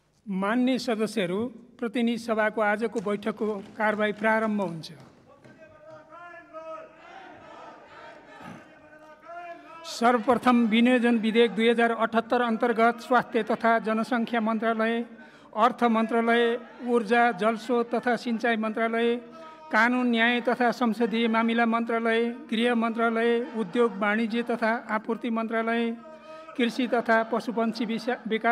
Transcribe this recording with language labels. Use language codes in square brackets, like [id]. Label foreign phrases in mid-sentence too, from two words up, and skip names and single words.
[ne] मान्य सदस्यहरू, प्रतिनिधि सभाको आजको बैठकको कारबाही प्रारम्भ हुन्छ। सर्वप्रथम विनियोजन विधेयक 2078 अन्तर्गत स्वास्थ्य तथा जनसङ्ख्या मन्त्रालय, अर्थ मन्त्रालय, ऊर्जा जलस्रोत तथा सिंचाई मन्त्रालय, कानुन न्याय तथा संसदीय मामिला मन्त्रालय, गृह मन्त्रालय, उद्योग वाणिज्य तथा आपूर्ति मन्त्रालय, कृषि तथा पशुपन्छी विकास